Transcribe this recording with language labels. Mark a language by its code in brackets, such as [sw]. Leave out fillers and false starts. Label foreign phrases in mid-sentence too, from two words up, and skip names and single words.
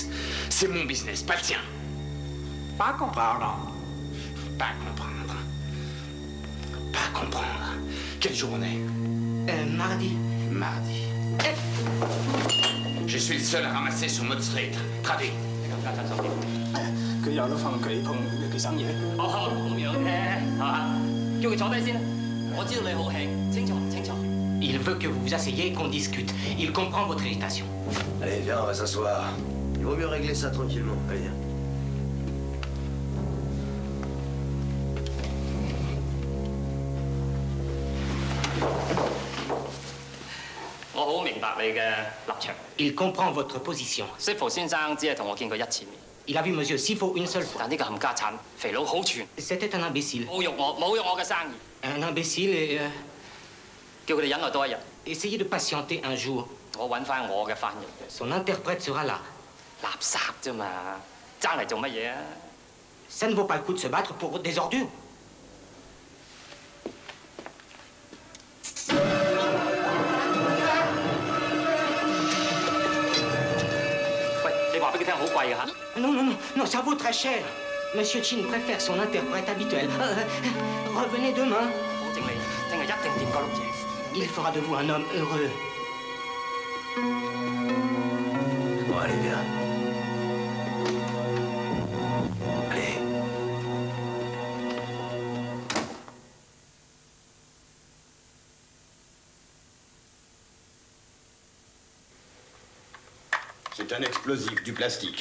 [fr] C'est mon business, pas le tien. Pas comprendre. Pas comprendre. Pas comprendre. Quelle journée? Mardi. Mardi. Je suis le seul à ramasser sur Mode Street. Traduit. [yue] 佢有得翻佢碰佢生嘢。哦，咁樣嘅係嘛？叫佢坐低先啦。我知道你好氣，清楚清楚。 [fr] Il veut que vous vous asseyez et qu'on discute. Il comprend votre irritation. Allez, viens, on va s'asseoir. Il vaut mieux régler ça tranquillement. Allez, viens. [yue] 我好明白你嘅立場。 [fr] Il comprend votre position. [yue] 師傅先生只係同我見過一次面。 [fr] Il a vu Monsieur Zifo une seule fois. [yue] 但呢個冚家產肥佬好串。 [fr] C'était un imbécile. [yue] 侮辱我嘅生意。 [fr] Un imbécile et [yue] 叫佢哋忍耐多一日。 [fr] Essayez de patienter un jour. [yue] 我揾翻我嘅翻譯。 [fr] Son interprète sera là. [yue] 垃圾啫嘛，爭嚟做乜嘢啊 [fr] Ça ne vaut pas le coup de se battre pour des ordures. [yue] 喂，你話俾佢聽好貴㗎嚇。 [fr] Non, non, non, non, ça vaut très cher. Monsieur Chin préfère son interprète habituel. Revenez demain. [yue] 保證你聽日一定掂過碌嘢。 [fr] Il fera de vous un homme heureux. Bon, allez, viens. Allez. C'est un explosif, du plastique.